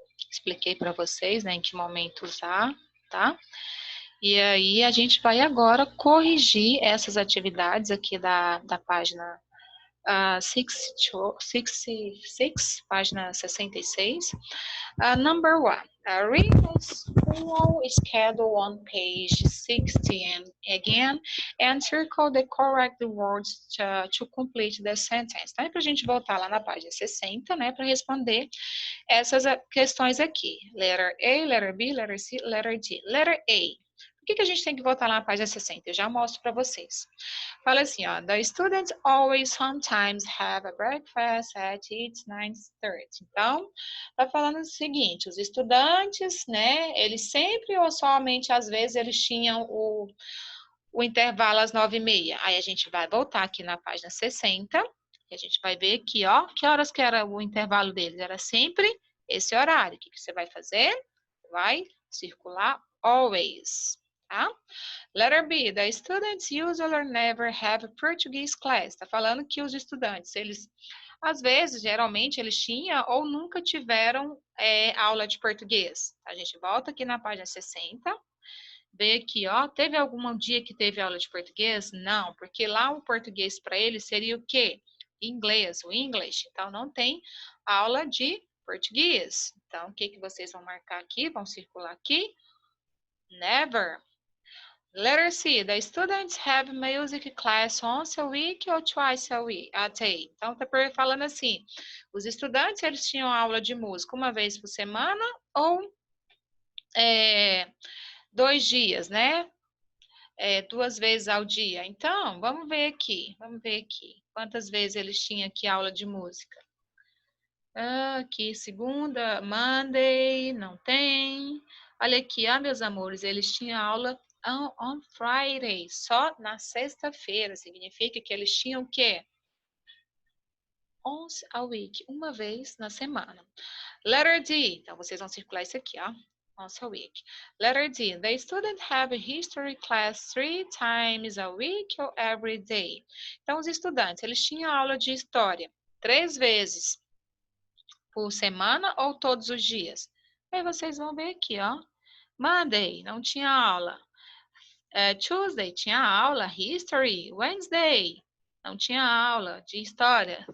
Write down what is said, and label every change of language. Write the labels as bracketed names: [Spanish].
[Portuguese] Expliquei para vocês, né, em que momento usar, tá? E aí a gente vai agora corrigir essas atividades aqui da página 66, página 66. [English] Number 1. Read the school schedule on page 60 and again and circle the correct words to complete the sentence. [Portuguese] Então, é para a gente voltar lá na página 60, né, para responder essas questões aqui. [English] Letter A, letter B, letter C, letter D. Letter A. [Portuguese] Por que a gente tem que voltar lá na página 60? Eu já mostro para vocês. Fala assim, ó. [English] The students always sometimes have a breakfast at 9:30. [Portuguese] Então, tá falando o seguinte, os estudantes, né, eles sempre ou somente às vezes eles tinham o intervalo às 9:30. Aí a gente vai voltar aqui na página 60 e a gente vai ver aqui, ó, que horas que era o intervalo deles. Era sempre esse horário. O que você vai fazer? Vai circular always, tá? [English] Letter B, the students usually never have Portuguese class. [Portuguese] Tá falando que os estudantes, eles, às vezes, geralmente, eles tinham ou nunca tiveram aula de português. A gente volta aqui na página 60, vê aqui, ó, teve algum dia que teve aula de português? Não, porque lá o português para eles seria o quê? Inglês, o English. Então, não tem aula de português. Então, o que vocês vão marcar aqui? Vão circular aqui. Never. [English] Letter C, the students have music class once a week or twice a day. [Portuguese] Então, tá falando assim, os estudantes, eles tinham aula de música uma vez por semana ou 2 dias, né? 2 vezes ao dia. Então, vamos ver aqui. Quantas vezes eles tinham aqui aula de música? Aqui, segunda, Monday, não tem. Olha aqui, meus amores, eles tinham aula [English] on Friday, [Portuguese] só na sexta-feira. Significa que eles tinham o quê? [English] Once a week, [Portuguese] uma vez na semana. Letter D, então vocês vão circular isso aqui, ó. [English] Once a week. Letter D, the student have a history class 3 times a week or every day. [Portuguese] Então, os estudantes, eles tinham aula de história 3 vezes por semana ou todos os dias? Aí vocês vão ver aqui, ó. Monday, não tinha aula. Tuesday, tinha aula. History. Wednesday, não tinha aula de história.